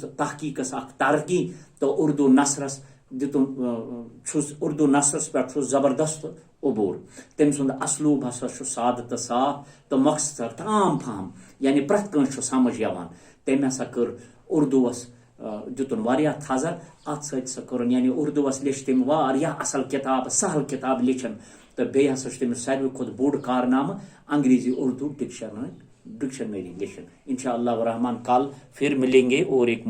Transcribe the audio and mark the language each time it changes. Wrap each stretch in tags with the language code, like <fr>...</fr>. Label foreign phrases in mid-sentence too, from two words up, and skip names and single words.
<ks>تحقیقس اخ ترقی تو اردو نثرس دتن اردو نثرس پہ زبردست عبور تم سند اسلوب ہسا سادہ تو صاف تو مختصر تام فہم یعنی پرت کنس سمجھ یوان تم ہسا کر اردوس دتن واریاہ تھزر ات سا کرن یعنی اردوس لیچھ تم واریاہ اصل کتاب سہل کتاب لیچھن تو بیٚیہِ ہسا چھُ تٔمِس ساروی کھۄتہٕ بوٚڑ کارنامہ انگریزی اردو ڈکشنری لیکھن</ks> <ar>انشاء اللہ الرحمن</ar> <ur>کل پھر ملیں گے اور ایک</ur>